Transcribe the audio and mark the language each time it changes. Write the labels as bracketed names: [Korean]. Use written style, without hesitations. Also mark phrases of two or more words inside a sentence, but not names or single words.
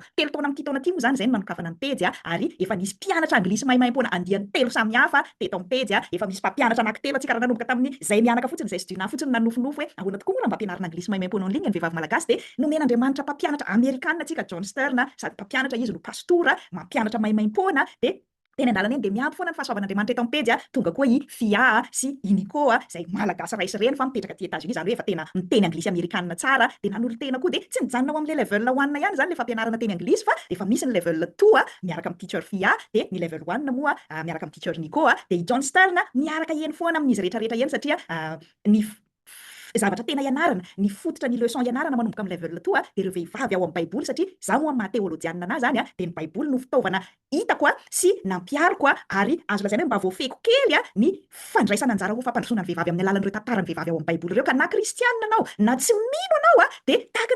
[Malagasy] 3 taona amin'ity taona ity moa zany izay no nanokafana ny pejy a ary efa nisy mpianatra anglisy maimaimpona andiany 3 samihafa teto amin'ny pejy a efa misy mpampianatra anankitelo atsika raha nanomboka tamin'ny izay mianaka fotsiny izay studiona fotsiny nanofinofo hoe ahoana tokoa moa raha mba ampianarana anglisy maimaimpona [French] en ligne [Malagasy] ny vehivavy malagasy dia nomen'Andriamanitra mpampianatra amerikanina atsika John Stern sady mpampianatra izy no pastora mampianatra maimaimpona dia teny andalana eny dia miampy foana ny fahasoavan'Andriamanitra eto amin'ny pejy a tonga koa i Fia sy i Nico a izay malagasy raisy reny fa mipetraka aty États-Unis zany hoe efa tena miteny anglisy amerikanina tsara dia nanolo-tena koa dia tsy nijanona ao amin'ilay level 1 ihany zany le fampianarana teny anglisy fa efa misy ny level 2 a miaraka amin'ny teacher Fia dia ny level 1 moa miaraka amin'ny teacher Nico a dia i John Stern miaraka eny foana amin'izy rehetrarehetra eny satria ny zavatra tena ianarana ny fototra ny leçon ianarana manomboka amin'ny level 2 dia ireo vehivavy ao amin'ny baiboly satria zaho moa amin'ny maha-teolojianina anahy zany a dia ny baiboly no fitaovana hitako a sy nampiariko a ary azo lazaina hoe mba voafehiko kely a ny fandraisana anjara ho fampandrosoana ny vehivavy amin'ny alalan'ireo tantaran'ny vehivavy ao amin'ny baiboly ireo ka na kristianina anao na tsy mino anao a dia tahaka